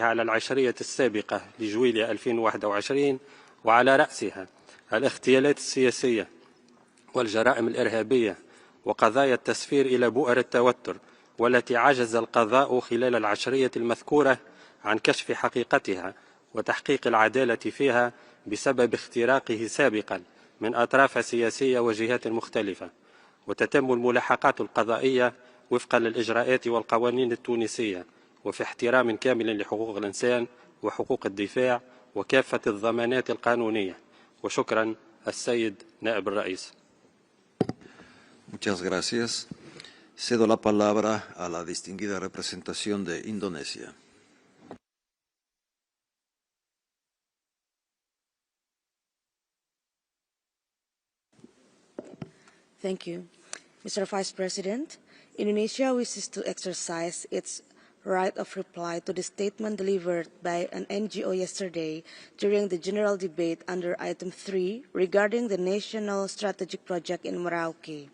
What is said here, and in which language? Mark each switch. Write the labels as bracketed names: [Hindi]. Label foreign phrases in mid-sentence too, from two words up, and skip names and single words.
[Arabic] على العشرية السابقة لجويل 2021، وعلى رأسها الاغتيالات السياسية والجرائم الإرهابية وقضايا التسفير إلى بؤر التوتر، والتي عجز القضاء خلال العشرية المذكورة عن كشف حقيقتها وتحقيق العدالة فيها بسبب اختراقه سابقا من أطراف سياسية وجهات مختلفة. وتتم الملاحقات القضائية وفقا للإجراءات والقوانين التونسية وفي احترام كامل لحقوق الإنسان وحقوق الدفاع وكافة الضمانات القانونية. وشكرا السيد نائب الرئيس. [Spanish] Muchas gracias. Cedo la palabra a la distinguida representación de Indonesia. [English] Thank you. Mr. Vice President, Indonesia wishes to exercise its right of reply to the statement delivered by an NGO yesterday during the general debate under item 3 regarding the national strategic project in Merauke.